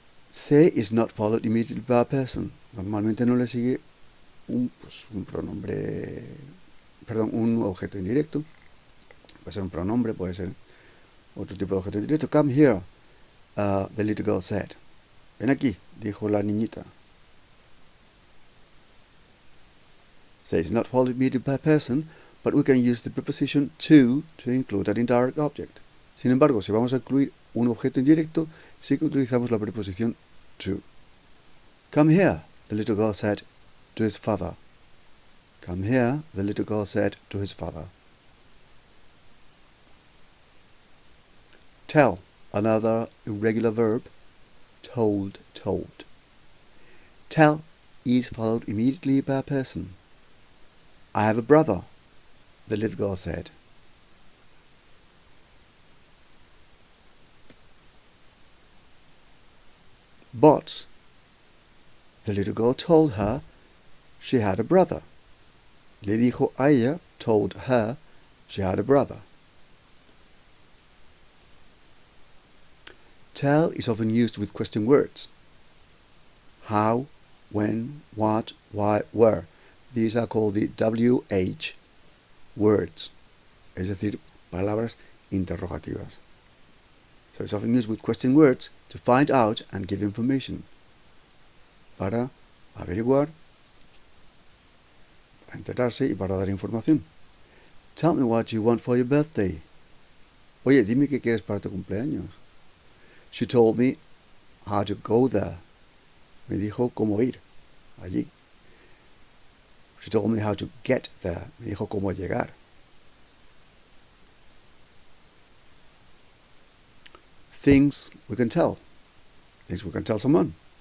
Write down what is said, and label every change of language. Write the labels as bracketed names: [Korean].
[English] Say is not followed immediately by a person. [Spanish] Normalmente no le sigue un pronombre, perdón, un objeto indirecto. Puede ser un pronombre, puede ser otro tipo de objeto indirecto. [English] Come here, the little girl said. [Spanish] Ven aquí, dijo la niñita. [English] Say is not followed immediately by a person, but we can use the preposition to include an indirect object. [Spanish] Sin embargo, si vamos a incluir un objeto indirecto, sí que utilizamos la preposición to. [English] Come here, the little girl said to his father. Come here, the little girl said to his father. Tell, another irregular verb, told, told. Tell is followed immediately by a person. I have a brother, the little girl said. But the little girl told her she had a brother. [Spanish] Le dijo a ella, [English] told her, she had a brother. Tell is often used with question words. How, when, what, why, where. These are called the WH words, [Spanish] es decir, palabras interrogativas. [English] So it's often used with question words to find out and give information. [Spanish] Para averiguar, para enterarse y para dar información. [English] Tell me what you want for your birthday. [Spanish] Oye, dime qué quieres para tu cumpleaños. [English] She told me how to go there. [Spanish] Me dijo cómo ir allí. [English] She told me how to get there. [Spanish] Me dijo cómo llegar. [English] Things we can tell. Things we can tell someone.